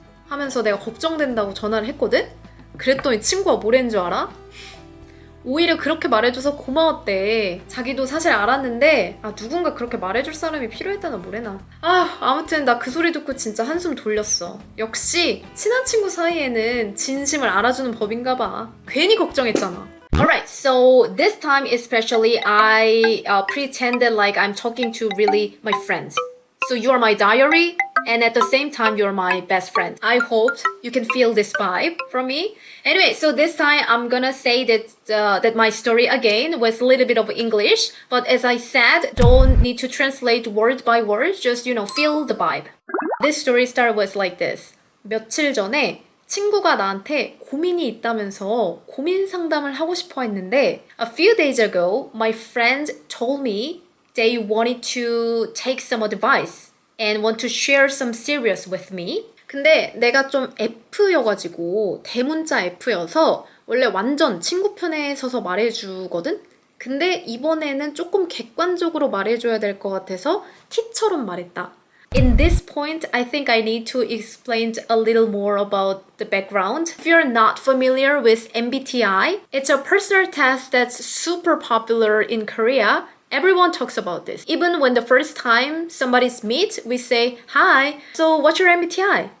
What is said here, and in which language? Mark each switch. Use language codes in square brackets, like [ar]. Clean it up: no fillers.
[ko] 하면서 내가 걱정된다고 전화를 했거든? 그랬더니 친구가 뭐랬는 줄 알아? 오히려 그렇게 말해줘서 고마웠대. 자기도 사실 알았는데 누군가 그렇게 말해줄 사람이 필요했다나 뭐래나. 아무튼 나 그 소리 듣고 진짜 한숨 돌렸어. 역시 친한 친구 사이에는 진심을 알아주는 법인가 봐. 괜히 걱정했잖아. [en] Alright, so this time especially I pretended like I'm talking to really my friends. So you are my diary and at the same time you're my best friend. I hope you can feel this vibe from me. Anyway, so this time I'm gonna say that my story again with a little bit of English. But as I said, don't need to translate word by word. Just, feel the vibe. This story started with like this. [ko] 며칠 전에 친구가 나한테 고민이 있다면서 고민 상담을 하고 싶어 했는데 [en] A few days ago, my friend told me they wanted to take some advice and want to share some serious with me. [ko] 근데 내가 좀 F여가지고 대문자 F여서 원래 완전 친구 편에 서서 말해주거든? 근데 이번에는 조금 객관적으로 말해줘야 될 것 같아서 T처럼 말했다. [en] In this point, I think I need to explain a little more about the background. If you're not familiar with MBTI, it's a personal test that's super popular in Korea. Everyone talks about this. Even when the first time somebody's meet, we say, "Hi, so what's your MBTI?"